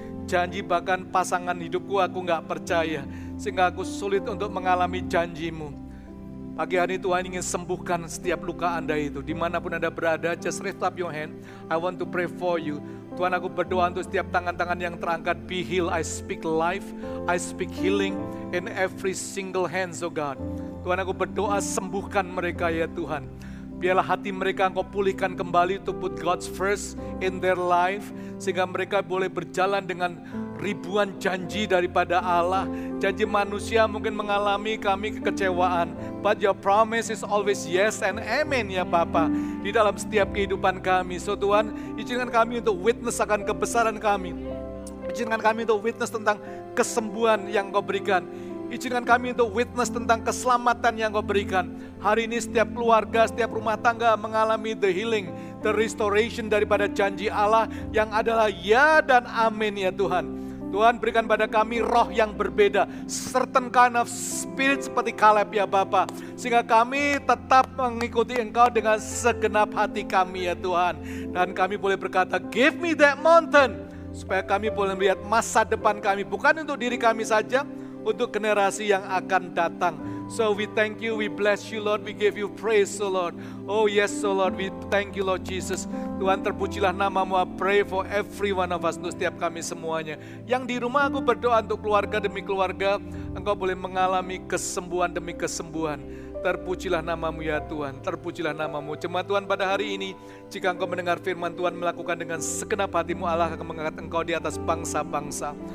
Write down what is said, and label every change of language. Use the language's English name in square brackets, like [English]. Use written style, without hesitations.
[Indonesian] Janji bahkan pasangan hidupku aku gak percaya. Sehingga aku sulit untuk mengalami janji-Mu. Pagi hari Tuhan ingin sembuhkan setiap luka Anda itu. Dimanapun Anda berada, [English] just lift up your hand. I want to pray for you. [Indonesian] Tuhan, aku berdoa untuk setiap tangan-tangan yang terangkat. [English] Be healed, I speak life, I speak healing in every single hands, oh God. [Indonesian] Tuhan, aku berdoa sembuhkan mereka ya Tuhan. Biarlah hati mereka Engkau pulihkan kembali [English] to put God's first in their life. [Indonesian] Sehingga mereka boleh berjalan dengan ribuan janji daripada Allah. Janji manusia mungkin mengalami kami kekecewaan. [English] But your promise is always yes and amen [Indonesian] ya Bapa. Di dalam setiap kehidupan kami. So Tuhan, izinkan kami untuk witness akan kebesaran kami. Izinkan kami untuk witness tentang kesembuhan yang Engkau berikan. Izinkan kami untuk witness tentang keselamatan yang Kau berikan. Hari ini setiap keluarga, setiap rumah tangga mengalami [English] the healing, the restoration [Indonesian] daripada janji Allah yang adalah ya dan amin ya Tuhan. Tuhan, berikan pada kami roh yang berbeda, [English] certain kind of spirit [Indonesian] seperti Kaleb ya Bapa. Sehingga kami tetap mengikuti Engkau dengan segenap hati kami ya Tuhan. Dan kami boleh berkata, [English] give me that mountain. [Indonesian] Supaya kami boleh melihat masa depan kami, bukan untuk diri kami saja, untuk generasi yang akan datang. [English] So we thank you, we bless you Lord, we give you praise oh Lord. Oh yes oh Lord, we thank you Lord Jesus. [Indonesian] Tuhan, terpujilah nama-Mu. [English] I pray for every one of us, [Indonesian] untuk setiap kami semuanya. Yang di rumah aku berdoa untuk keluarga demi keluarga, Engkau boleh mengalami kesembuhan demi kesembuhan. Terpujilah nama-Mu ya Tuhan, terpujilah nama-Mu. Jemaat Tuhan pada hari ini, jika Engkau mendengar firman Tuhan, melakukan dengan segenap hati-Mu, Allah akan mengangkat Engkau di atas bangsa-bangsa.